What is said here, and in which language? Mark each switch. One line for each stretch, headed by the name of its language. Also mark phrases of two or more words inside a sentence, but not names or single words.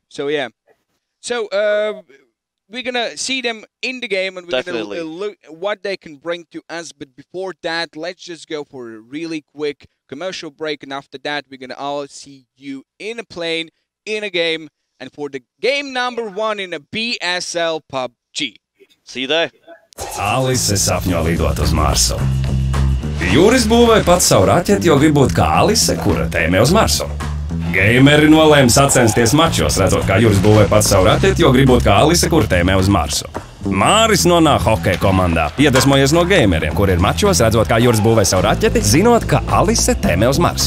English: So yeah, so we're gonna see them in the game, and we're gonna look what they can bring to us. But before that, let's just go for a really quick commercial break, and after that, we're gonna all see you in a plane, in a game, and for the game number 1 in a BSL PUBG. See you there.
Latvian: Alice sapņo lidot uz Marsu. Juris būvēja pats savu raķeti, jo grib būt kā Alice, kura tēmē uz Marsu. Gameri nolēma sacensties mačos, redzot, kā Juris būvēja pats savu raķeti, jo grib būt kā Alice, kura tēmē uz Marsu. Māris nonāk hokeja komandā, iedvesmojies no gameriem, kur ir mačos, redzot, kā Juris būvēja savu raķeti, zinot, ka Alice tēmē uz Marsu.